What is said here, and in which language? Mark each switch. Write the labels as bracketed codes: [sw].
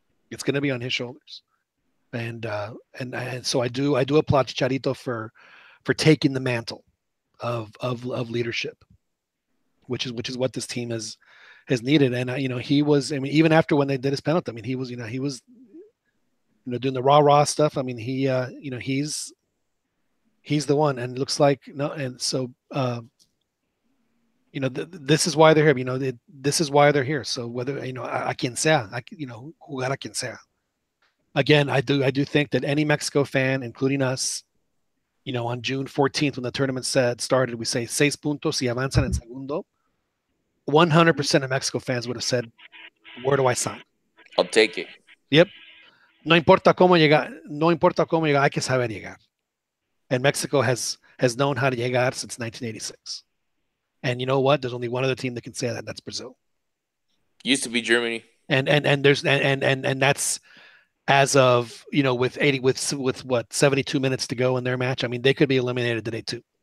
[en] It's going to be on his shoulders, and so I do applaud Chicharito for taking the mantle of leadership, which is what this team has needed. And he was. I mean, even after when they did his penalty, I mean, he was doing the rah stuff. I mean, he's the one, and it looks like no. And so this is why they're here. This is why they're here. So whether [es] a quien sea, jugar a quien sea. [en] Again, I do think that any Mexico fan, including us, on June 14th when the tournament started, we say [es] 6 puntos y avanzan en segundo. [en] 100% of Mexico fans would have said, "Where do I sign? I'll take it." Yep. [es] No importa cómo llegar, hay que saber llegar. [en] And Mexico has known how to llegar since 1986. And you know what? There's only one other team that can say that, and that's Brazil. Used to be Germany. And there's and that's as of with what 72 minutes to go in their match. I mean, they could be eliminated today too.